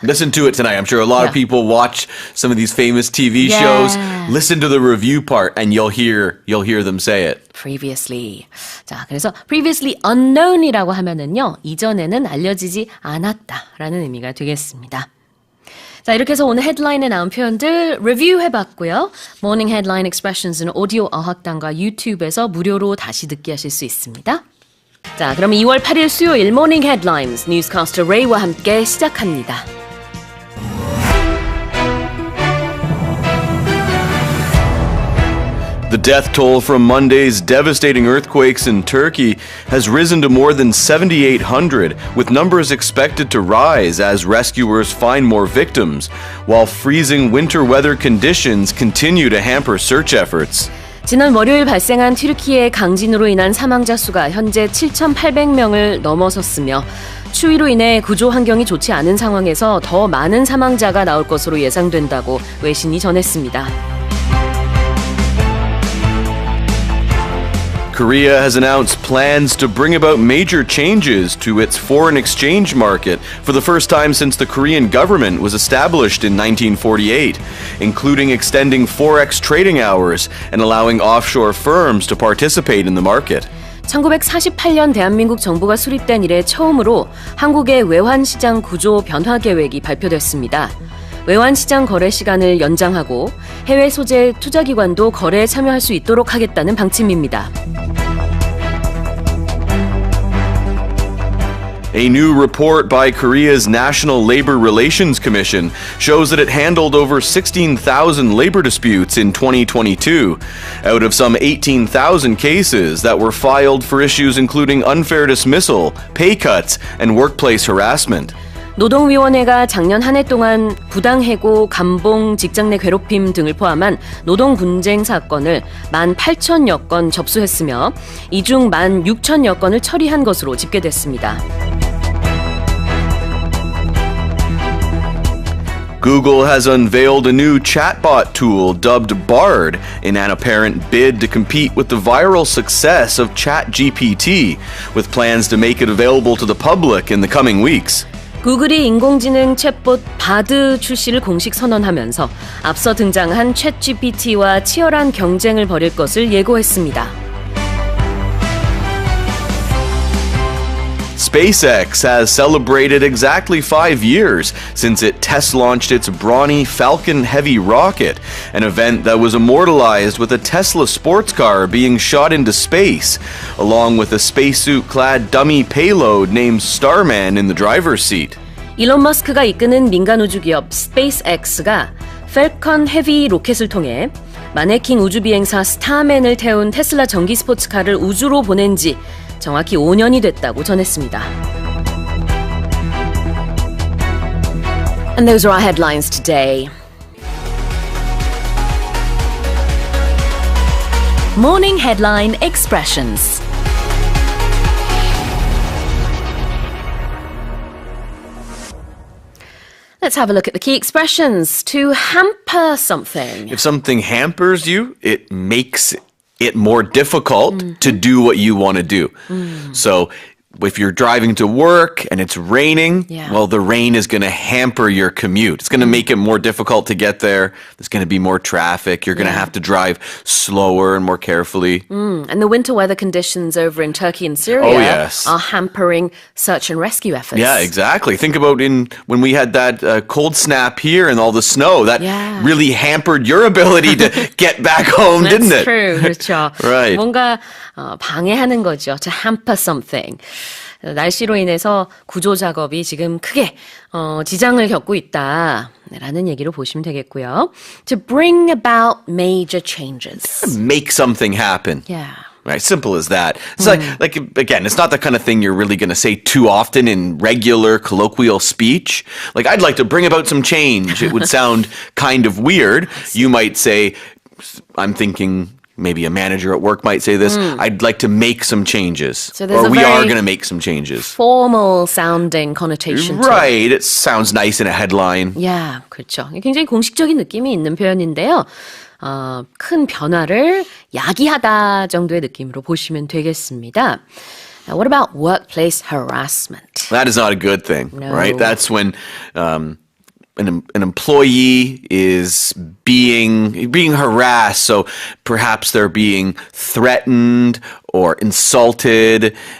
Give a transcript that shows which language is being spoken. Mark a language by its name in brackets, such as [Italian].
[English] Listen to it tonight. I'm sure a lot of people watch some of these famous TV shows. Listen to the review part and you'll hear them say it. Previously. [Korean] 자, 그래서 [English] previously unknown [Korean] 이라고 하면은요, 이전에는 알려지지 않았다라는 의미가 되겠습니다. 자, 이렇게 해서 오늘 헤드라인에 나온 표현들 리뷰해봤고요. 모닝 헤드라인 익스프레션스는 오디오 어학당과 유튜브에서 무료로 다시 듣기 하실 수 있습니다. 자, 그럼 2월 8일 수요일 모닝 헤드라인스 뉴스캐스터 레이와 함께 시작합니다. [English] The death toll from Monday's devastating earthquakes in Turkey has risen to more than 7,800, with numbers expected to rise as rescuers find more victims, while freezing winter weather conditions continue to hamper search efforts. [Korean] 지난 월요일 발생한 튀르키예 강진으로 인한 사망자 수가 현재 7,800명을 넘어섰으며 추위로 인해 구조 환경이 좋지 않은 상황에서 더 많은 사망자가 나올 것으로 예상된다고 외신이 전했습니다. [English] Korea has announced plans to bring about major changes to its foreign exchange market for the first time since the Korean government was established in 1948, including extending forex trading hours and allowing offshore firms to participate in the market. [Korean] 1948년 대한민국 정부가 수립된 이래 처음으로 한국의 외환시장 구조 변화 계획이 발표됐습니다. 외환시장 거래 시간을 연장하고 해외 소재 투자기관도 거래에 참여할 수 있도록 하겠다는 방침입니다. [English] A new report by Korea's National Labor Relations Commission shows that it handled over 16,000 labor disputes in 2022, out of some 18,000 cases that were filed for issues including unfair dismissal, pay cuts, and workplace harassment. [Korean] 노동위원회가 작년 한 해 동안 부당해고, 감봉, 직장 내 괴롭힘 등을 포함한 노동 분쟁 사건을 18,000여 건 접수했으며 이 중 16,000여 건을 처리한 것으로 집계됐습니다. [English] Google has unveiled a new chatbot tool dubbed Bard in an apparent bid to compete with the viral success of ChatGPT, with plans to make it available to the public in the coming weeks. [Korean] 구글이 인공지능 챗봇 바드 출시를 공식 선언하면서 앞서 등장한 챗GPT와 치열한 경쟁을 벌일 것을 예고했습니다. [English] SpaceX has celebrated exactly 5 years since it test-launched its brawny Falcon Heavy rocket, an event that was immortalized with a Tesla sports car being shot into space, along with a spacesuit-clad dummy payload named Starman in the driver's seat. [Korean] 일론 머스크가 이끄는 민간 우주 기업 스페이스X가 펠컨 헤비 로켓을 통해 마네킹 우주 비행사 스타맨을 태운 테슬라 전기 스포츠카를 우주로 보낸 지 정확히 5년이 됐다고 전했습니다. [English] And those are our headlines today. Morning Headline Expressions. Let's have a look at the key expressions. To hamper something. If something hampers you, it makes it more difficult to do what you want to do. So if you're driving to work and it's raining, well, the rain is going to hamper your commute. It's going to make it more difficult to get there. There's going to be more traffic. You're going to have to drive slower and more carefully. And the winter weather conditions over in Turkey and Syria are hampering search and rescue efforts. Yeah, exactly. Think about when we had that cold snap here and all the snow. That really hampered your ability to get back home, didn't it? That's true. [Korean] 그렇죠. [English] Right. [Korean] 뭔가 방해하는 거죠. [English] To hamper something. [Korean] 날씨로 인해서 구조 작업이 지금 크게 지장을 겪고 있다라는 얘기로 보시면 되겠고요. [English] To bring about major changes. Make something happen. Yeah. Right, simple as that. It's like again, it's not the kind of thing you're really going to say too often in regular colloquial speech. Like, I'd like to bring about some change. It would sound kind of weird. You might say, I'm thinking maybe a manager at work might say this, I'd like to make some changes. So there's or a we are very going to make some changes. formal sounding connotation to it. Right, it sounds nice in a headline. [Korean] Yeah, 그렇죠. 굉장히 공식적인 느낌이 있는 표현인데요. 큰 변화를 야기하다 정도의 느낌으로 보시면 되겠습니다. [English] Now, what about workplace harassment? That is not a good thing, No. right? That's when an employee is being harassed, so perhaps they're being threatened or insulted,